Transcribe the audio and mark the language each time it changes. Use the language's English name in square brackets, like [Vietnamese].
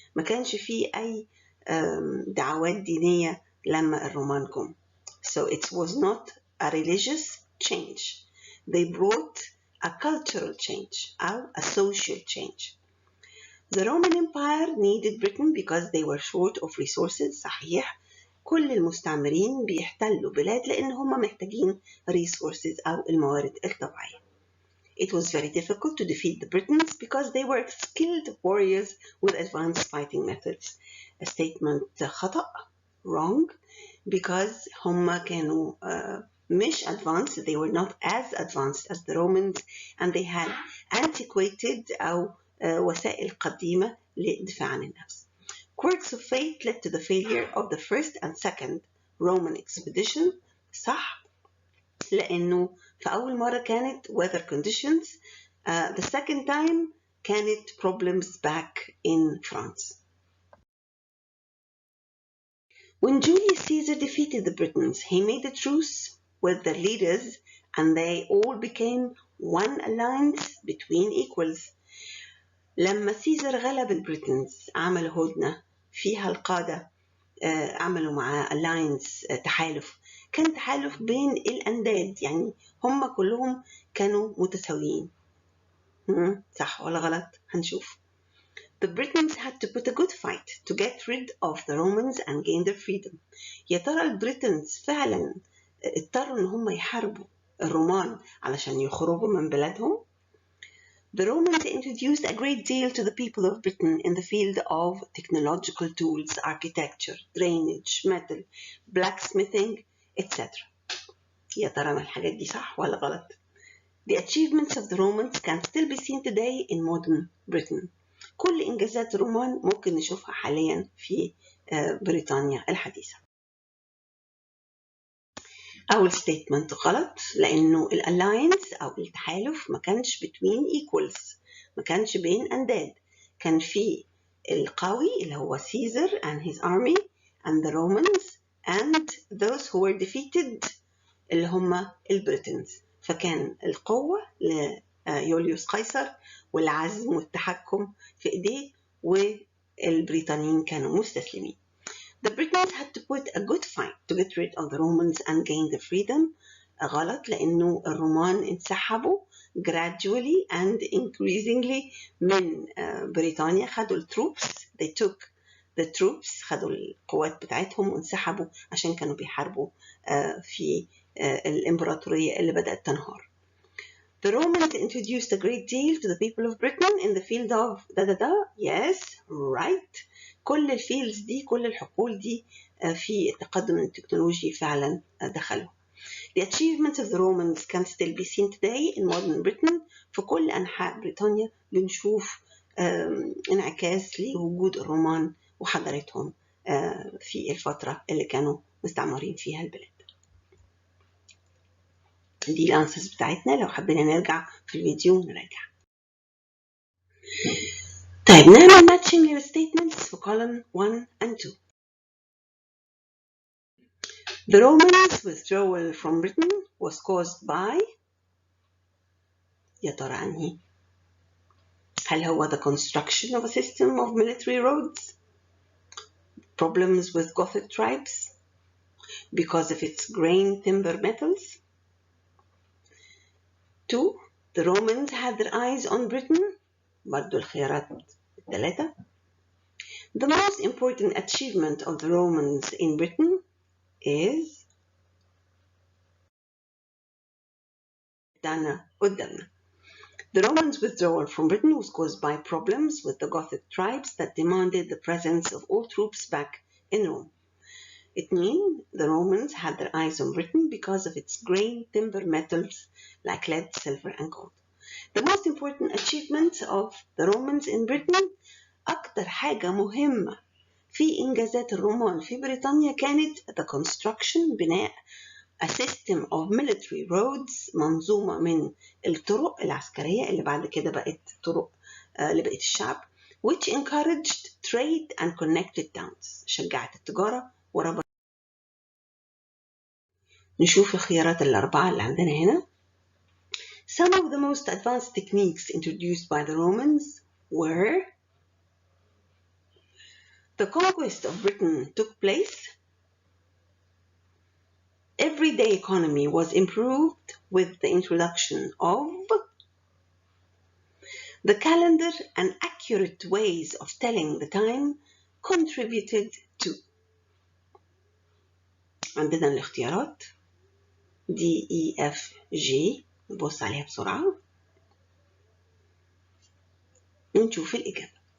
[Arabic] ما كانش فيه أي دعوات دينية لما الرومان جم. [English] So it was not a religious change. They brought a cultural change [Arabic] أو [English] a social change. The Roman Empire needed Britain because they were short of resources. [Arabic] صحيح. كل المستعمرين بيحتلوا بلاد لأن هم محتاجين resources أو الموارد الطبيعية. [English] It was very difficult to defeat the Britons because they were skilled warriors with advanced fighting methods. A statement [Arabic] خطأ, [English] wrong, because [Arabic] هم كانوا مش [English] advanced, they were not as advanced as the Romans and they had antiquated [Arabic] أو وسائل قديمة للدفاع عن النفس. [English] Quirks of fate led to the failure of the first and second Roman expedition. [Arabic] صح لأنه في أول مرة كانت [English] weather conditions. The second time [Arabic] كانت [English] problems back in France. When Julius Caesar defeated the Britons, he made a truce with the leaders and they all became one alliance between equals. [Arabic] لما سيزر غلب البريتنز عمل هدنة فيها القادة عملوا مع alliance تحالف. كان تحالف بين الأنداد يعني هم كلهم كانوا متساويين. صح ولا غلط؟ هنشوف. [English] The Britons had to put a good fight to get rid of the Romans and gain their freedom. [Arabic] يا ترى البريتنز فعلا اضطروا ان هم يحاربوا الرومان علشان يخرجوا من بلادهم. [English] The Romans introduced a great deal to the people of Britain in the field of technological tools, architecture, drainage, metal, blacksmithing, etc. [Arabic] يا ترى ما الحاجات دي صح ولا غلط؟ [English] The achievements of the Romans can still be seen today in modern Britain. [Arabic] كل إنجازات الرومان ممكن نشوفها حاليا في بريطانيا الحديثة. أول statement غلط لأنه الألاينس أو التحالف ما كانش [English] between equals [Arabic] ما كانش بين أنداد كان في القوي اللي هو [English] Caesar and his army and the Romans and those who were defeated [Arabic] اللي هم البريتنز فكان القوة ليوليوس قيصر والعزم والتحكم في إيديه والبريطانيين كانوا مستسلمين. [English] The Britons had to put a good fight to get rid of the Romans and gain their freedom. [Arabic] غلط لأنه الرومان انسحبوا [English] gradually and increasingly [Arabic] من بريطانيا. خدوا التروبس [English] they took the troops [Arabic] خدوا القوات بتاعتهم وانسحبوا عشان كانوا بيحاربوا في الإمبراطورية اللي بدأت تنهار. [English] The Romans introduced a great deal to the people of Britain in the field of yes right [Arabic] كل الفيلدز دي كل الحقول دي في التقدم التكنولوجي فعلا دخلوا. [English] The achievements of the Romans can still be seen today in modern Britain. [Arabic] في كل أنحاء بريطانيا بنشوف انعكاس لوجود الرومان وحضارتهم في الفترة اللي كانوا مستعمرين فيها البلاد. دي الأنسرز بتاعتنا لو حبينا نرجع في الفيديو نراجع. طيب نعمل matching للstatements في [English] column 1 and 2. The Romans' withdrawal from Britain was caused by [Arabic] يا ترى عنهي؟ [English] هل هو the construction of a system of military roads? Problems with Gothic tribes? Because of its grain timber metals? 2. The Romans had their eyes on Britain. [Arabic] برضو الخيارات الثلاثة. [English] The most important achievement of the Romans in Britain is [Arabic] قدامنا. [English] The Romans' withdrawal from Britain was caused by problems with the Gothic tribes that demanded the presence of all troops back in Rome. It means the Romans had their eyes on Britain because of its grain timber metals like lead, silver, and gold. The most important achievement of the Romans in Britain [Arabic] أكتر حاجة مهمة في إنجازات الرومان في بريطانيا كانت [English] the construction [Arabic] بناء [English] a system of military roads [Arabic] منظومة من الطرق العسكرية اللي بعد كده بقت طرق لبقية الشعب [English] which encouraged trade and connected towns [Arabic] شجعت التجارة وربط. نشوف الخيارات الأربعة اللي عندنا هنا. [English] Some of the most advanced techniques introduced by the Romans were the conquest of Britain took place. Everyday economy was improved with the introduction of the calendar and accurate ways of telling the time contributed to. [Arabic] عندنا الاختيارات D, E, F, G نبص عليها بسرعة ونشوف الإجابة.